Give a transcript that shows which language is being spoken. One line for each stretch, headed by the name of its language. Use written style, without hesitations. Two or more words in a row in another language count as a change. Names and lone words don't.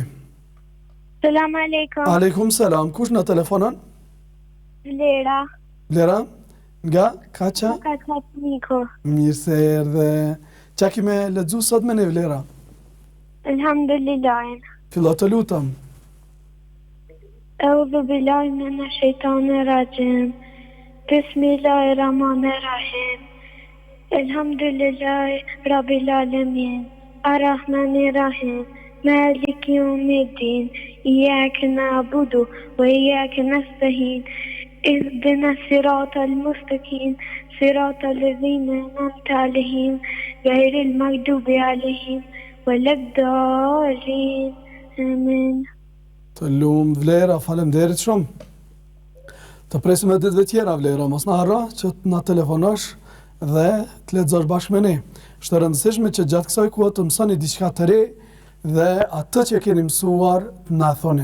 Arabic: سلام عليكم. عليكم السلام,
Albanian: kush na telefonon? Vlera. Vlera? Nga Kaça? Ka Niko. Mirë se erdhe. Qa kime lexuar sot me ne, Vlera? Alhamdulillah. Fillo të lutem.
Arabic: أعوذ بالله من الشيطان الرجيم. بسم الله الرحمن الرحيم. الحمد لله رب العالمين. الرحمن الرحيم. مالك يوم الدين. إياك نعبد وإياك نستعين. اهدنا الصراط المستقيم صراط الذين أنعمت عليهم غير المغضوب عليهم ولا الضالين آمين.
Albanian: Të lumë Vlera, faleminderit shumë. Të presim edhe ditëve tjera Vlera, mos na harro që të na telefonosh dhe të lexosh bashkë me ne. Është e rëndësishme që gjatë kësaj kohe të mësoni diçka të re dhe atë që keni mësuar të na thoni.